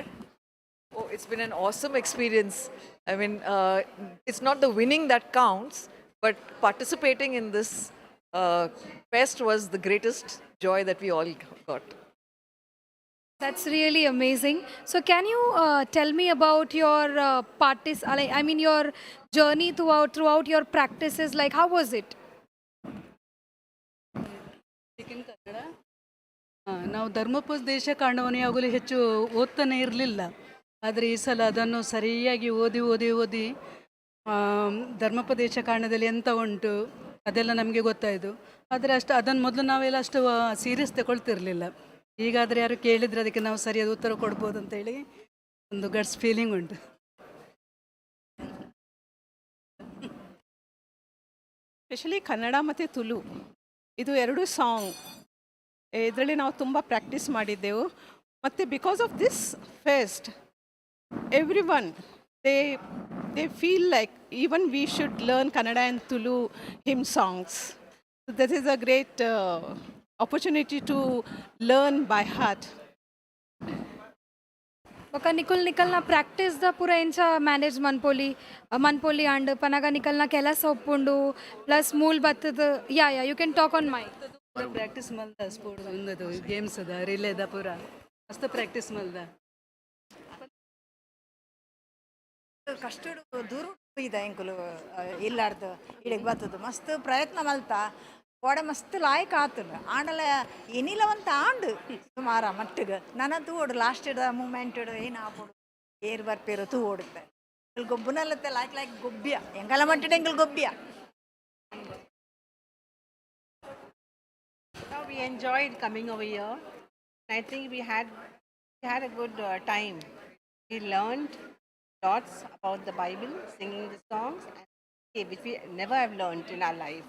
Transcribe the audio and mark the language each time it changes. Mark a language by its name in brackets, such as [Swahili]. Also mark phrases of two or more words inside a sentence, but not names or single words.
[English] Oh, it's been an awesome experience. I mean, it's not the winning that counts, but participating in this fest was the greatest joy that we all got. That's really amazing. So, can you tell me about your I mean, your journey throughout your practices? Like, how was it? [Kannada] ನಾವು ಧರ್ಮೋಪದೇಶ ಕಾಂಡವನ್ನು ಯಾವಾಗಲೂ ಹೆಚ್ಚು ಓದ್ತಾನೆ ಇರಲಿಲ್ಲ. ಆದರೆ ಈ ಸಲ ಅದನ್ನು ಸರಿಯಾಗಿ ಓದಿ ಧರ್ಮೋಪದೇಶ ಕಾಂಡದಲ್ಲಿ ಎಂತ ಉಂಟು ಅದೆಲ್ಲ ನಮಗೆ ಗೊತ್ತಾಯಿತು. ಆದರೆ ಅದನ್ನು ಮೊದಲು ನಾವೆಲ್ಲ ಅಷ್ಟು ಸೀರಿಯಸ್ ತಗೊಳ್ತಿರ್ಲಿಲ್ಲ. ಈಗಾದರೆ ಯಾರು ಕೇಳಿದರೆ ಅದಕ್ಕೆ ನಾವು ಸರಿಯಾದ ಉತ್ತರ ಕೊಡ್ಬೋದು ಅಂತೇಳಿ ಒಂದು [English] guts feeling [Kannada] ಉಂಟು. ಸ್ಪೆಷಲಿ ಕನ್ನಡ ಮತ್ತು ತುಳು ಇದು ಎರಡು ಸಾಂಗ್ ಇದರಲ್ಲಿ ನಾವು ತುಂಬ ಪ್ರಾಕ್ಟೀಸ್ ಮಾಡಿದ್ದೆವು. [English] ಮತ್ತು because of this fest every one they feel like even we should learn Kannada and Tulu hymn songs. this is a great opportunity to learn by heart. [Tulu] Baka nikulna practice da pura incha manage manpoli and panaga nikalna kelas oppundu plus mool battadu. [English] Yeah, you can talk on mic. [Tulu] ಪ್ರಾಕ್ಟೀಸ್ ಮಲ್ದ ಸ್ಪೋರ್ಟ್ಸ್ ಒಂದದು ಗೇಮ್ಸ್ ಅದ ರಿಲೇದ ಪೂರ ಮಸ್ತ್ ಪ್ರಾಕ್ಟೀಸ್ ಮಲ್ದ ಕಷ್ಟಡು ದೂರ ಇದೆ ಎಂಕುಲು ಇಲ್ಲಾರ್ದು ಇಡಿಗೆ ಬರ್ತದೆ ಮಸ್ತ್ ಪ್ರಯತ್ನ ಮಲ್ತಾ ಓಡೆ ಮಸ್ತ್ ಲಾಯ್ಕ್ ಆತನು ಆಂಡಲ ಎನಿಲವಂತ ಆಂಡು ಸುಮಾರ ಮಟ್ಟಿಗೆ ನನ್ನ ತೂಡು ಲಾಸ್ಟ್ ಇಡ ಮೂಮೆಂಟ್ ಇಡು ಏನು ಆಪೋಡು ಏರು ಬರ್ಪೇರು ತೂ ಓಡುತ್ತೆ ಇಲ್ಲಿ ಗೊಬ್ಬನಲ್ಲತ್ತೆ ಲಾಯ್ಕ್ ಗೊಬ್ಬಿಯ ಎಂಗಲ ಮಟ್ಟಿಡ ಎಂಗಲ್ ಗೊಬ್ಬಿಯ. [English] We enjoyed coming over here. I think we had a good time. We learned lots about the Bible, singing the songs, which we never have learned in our life.